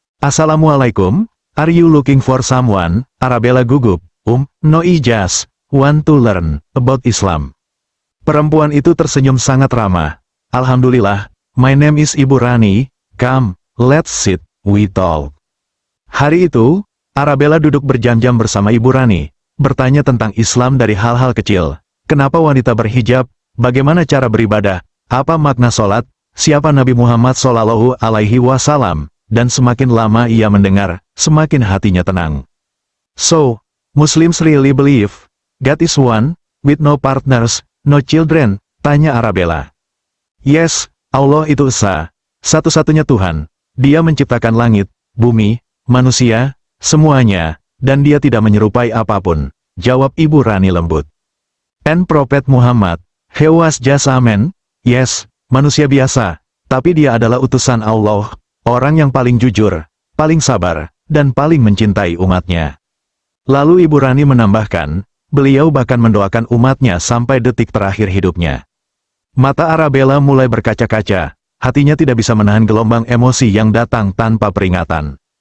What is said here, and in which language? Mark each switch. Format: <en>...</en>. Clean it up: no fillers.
<en>Assalamualaikum, are you looking for someone?</en> <id>Arabella gugup,</id> <en>no I just want to learn about Islam.</en> <id>Perempuan itu tersenyum sangat ramah.</id> <en>Alhamdulillah, my name is Ibu Rani, come, let's sit, we talk.</en> <id>Hari itu, Arabella duduk berjam-jam bersama Ibu Rani, bertanya tentang Islam dari hal-hal kecil. Kenapa wanita berhijab? Bagaimana cara beribadah? Apa makna sholat? Siapa Nabi Muhammad Shallallahu Alaihi Wasallam? Dan semakin lama ia mendengar, semakin hatinya tenang.</id> <en>So, Muslims really believe God is one, with no partners, no children?</en> <id>Tanya Arabella. Yes, Allah itu esa, satu-satunya Tuhan. Dia menciptakan langit, bumi, manusia, semuanya, dan dia tidak menyerupai apapun. Jawab Ibu Rani lembut.</id> <en>And Prophet Muhammad, he was just a man.</en> <id>Yes, manusia biasa, tapi dia adalah utusan Allah, orang yang paling jujur, paling sabar, dan paling mencintai umatnya. Lalu Ibu Rani menambahkan, beliau bahkan mendoakan umatnya sampai detik terakhir hidupnya. Mata Arabella mulai berkaca-kaca, hatinya tidak bisa menahan gelombang emosi yang datang tanpa peringatan.</id>